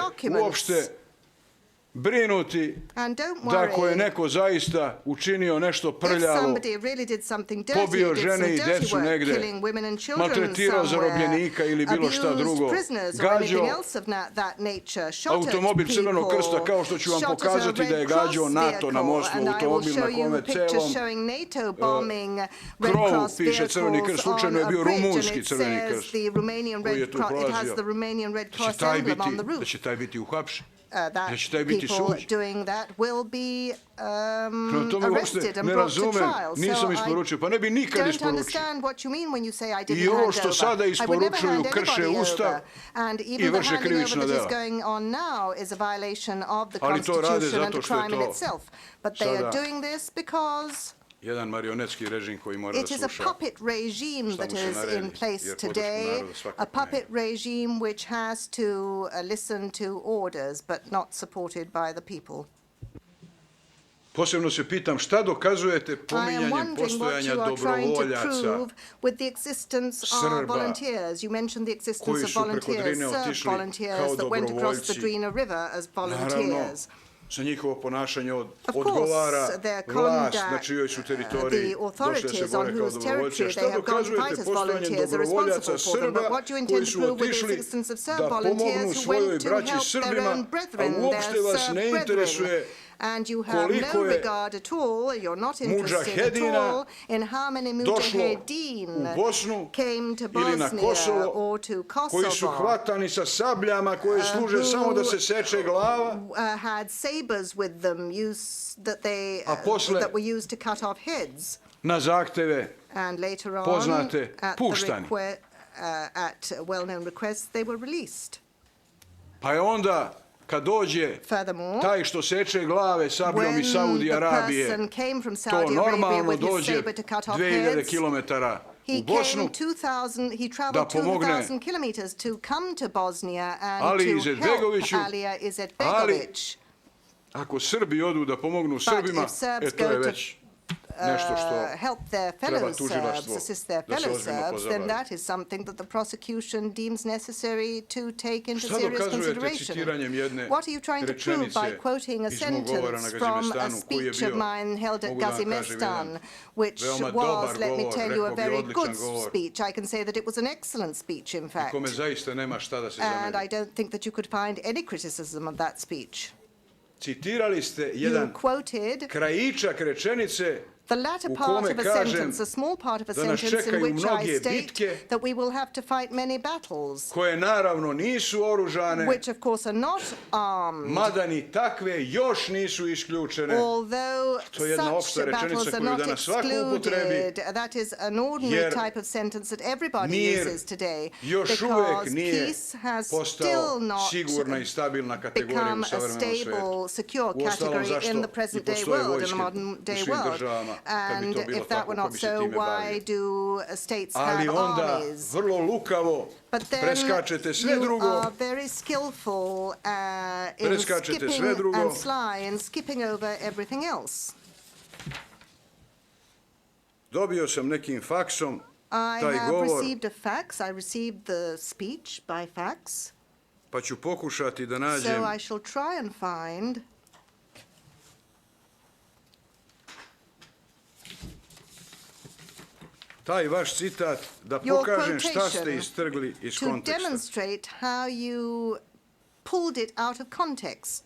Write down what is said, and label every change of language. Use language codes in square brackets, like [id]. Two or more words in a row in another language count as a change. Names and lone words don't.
[sr] uopšte brinuti da ako je neko zaista učinio nešto prljavo, pobio žene i decu negde, maltretirao zarobljenika ili bilo šta drugo, gađao automobil Crvenog krsta, kao što ću vam pokazati da je gađao NATO na mostu, automobil na kome celom krovu piše Crveni krst, slučajno je bio rumunski Crveni krst koji je tu prolazio, da će taj biti uhapšen. [en] That people doing that will be arrested and brought to trial. [sr] Nisam isporučio, pa ne bi nikad [en] Don't [sr] isporučio. [en] understand what you mean when you say I didn't [sr] I ovo [en] hand [sr] što [en] over. [sr] sada [en] I would never [sr] isporučuju [en] hand [sr] krše [en] anybody [sr] Ustav [en] over. And [sr] i [en] even the [sr] vrše [en] handing [sr] krivična [en] over that is [sr] dela. [en] going on now is a violation of the [sr] Ali to rade [en] Constitution and [sr] zato [en] a [sr] što je [en] crime in [sr] to [en] itself. But they are [sr] sada [en] doing this because [sr] jedan marionetski režim koji mora da [en] it is a [sr] sluša [en] puppet regime that is in place today, a puppet regime which has to listen to orders but not supported by the people. [sr] Posebno se pitam šta dokazujete [en] I am [sr] pominjanjem [en] wondering what [sr] postojanja [en] you are trying to [sr] dobrovoljaca [en] prove with the existence of [sr] Srba [en] volunteers. You mentioned the existence [sr] koji [en] of [sr] su preko [en] volunteers, [sr] Drine [en] Serb [sr] otišli [en] volunteers [sr] kao [en] that went across the [sr] dobrovoljci. [en] Drina River as [sr] Naravno, [en] volunteers. [sr] za njihovo ponašanje [en] Of [sr] odgovara [en] course, their [sr] vlast [en] conduct, [sr] na čijoj su teritoriji [en] the [sr] došli da se [en] authorities on [sr] bore kao [en] whose [sr] dobrovoljci. [en] territory [sr] Šta [en] they have gone to [sr] dokazujete [en] fight as [sr] postojanjem [en] volunteers are [sr] dobrovoljaca [en] responsible for them. [sr] Srba [en] But what do you [sr] koji [en] intend to [sr] su [en] prove with the [sr] otišli [en] existence of Serb [sr] da pomognu [en] volunteers who [sr] svojoj [en] went to [sr] braći [en] help their [sr] Srbima, [en] own [sr] a [en] brethren, [sr] uopšte [en] their [sr] vas [en] Serb [sr] ne interesuje [en] brethren? And you have [sr] koliko [en] no [sr] je [en] regard at all, you're not interested at [sr] mudžahedina [en] all in how many [sr] došlo [en] mudžahedin [sr] u Bosnu [en] came to [sr] ili na Bosnia Kosovo, [en] or to [sr] koji su [en] Kosovo, [sr] hvatani sa sabljama koje služe samo da se seče glava, [en] had sabers with them [sr] a posle [en] that were used to cut off heads. [sr] na zahteve [en] And later on, [sr] poznate puštani. [en] At well-known requests, they were released. [sr] Pa je onda kad dođe taj što seče glave sabljom iz Saudi Arabije, to normalno dođe 2000 kilometara u Bosnu da pomogne Ali Izetbegoviću, ali ako Srbi odu da pomognu Srbima, to je već [en] help their fellow Serbs, assist their fellow Serbs, then that is something that the prosecution deems necessary to take into serious consideration. What are you trying to prove by quoting a sentence from a speech of mine held at Gazimestan, which was, let me tell you, a very good speech. I can say that it was an excellent speech, in fact. And I don't think that you could find any criticism of that speech. [sr] Citirali ste jedan krajičak rečenice [en] the latter part of a sentence, a small part of a sentence in which I state that we will have to fight many battles, [sr] koje naravno nisu oružane, [en] which of course are not armed, [sr] mada ni takve još nisu isključene. [en] Although such battles are not excluded, that is an ordinary type of sentence that everybody uses today, because peace has still not become a stable, secure category in the present day world, in the modern day world. And if that were not so, why do states have armies? But then you are very skillful in skipping and sly and skipping over everything else. [sr] Dobio sam nekim faksom [en] I [sr] taj [en] have [sr] govor, [en] received a fax. I received the speech by fax. [sr] pa ću pokušati da nađem. [en] So I shall try and find [sr] taj vaš citat da pokažem šta ste istrgli iz konteksta. [en] To demonstrate how you pulled it out of context.